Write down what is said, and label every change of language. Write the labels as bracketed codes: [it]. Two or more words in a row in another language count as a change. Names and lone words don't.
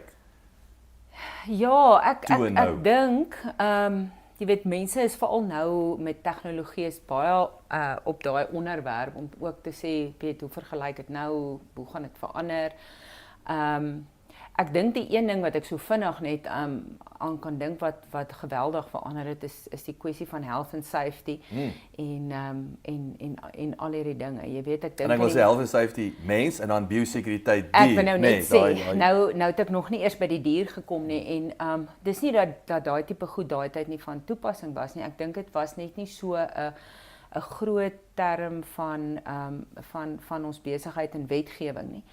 [af] Ja, ek dink jy weet, mense is veral nou met tegnologie is baie op daai onderwerp om ook te sê, weet, hoe vergelyk dit nou, hoe gaan dit verander? Ek dink die een ding wat ek so vinnig net aan kan dink wat geweldig verander het is die kwessie van [en] health and safety [af] en al hierdie dinge. Jy weet, ek dink en ek wil sê [en] health and safety [af] mens en dan biosekuriteit dier. Ek wil nou net sê, nou het ek nog nie eers by die dier gekom nie en dis nie dat daai tipe goed daai tyd nie van toepassing was nie. Ek dink dit was net nie so 'n groot term van ons besigheid en wetgewing nie.